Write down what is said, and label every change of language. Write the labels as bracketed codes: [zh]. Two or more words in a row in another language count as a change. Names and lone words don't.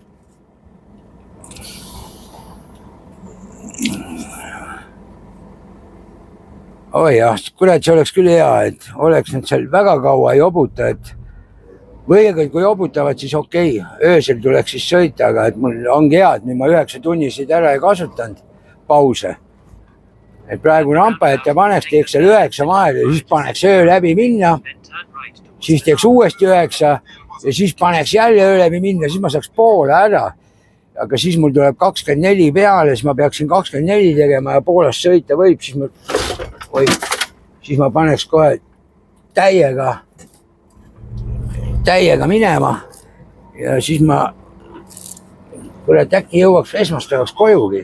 [et] Oi jah, kurat, see oleks küll hea, et oleks nad seal väga kaua jobuta, et või kui jobutavad, siis okei, öösel tuleks siis sõita, aga et mul ongi hea, et nüüd ma 9 tunniseid ära ei kasutanud pause. Et praegu rampa ette paneks, teeks seal 9 vahel ja siis paneks öö läbi minna, [en] Then turn right towards [et] siis teeks uuesti 9 ja siis paneks jälle öö läbi minna, siis ma saaks poole ära. Aga siis mul tuleb 24 peale, siis ma peaksin 24 tegema ja poolest sõita võib, siis ma paneks kohe täiega minema ja siis ma kurat äkki jõuaks esmaspäevaks kojugi.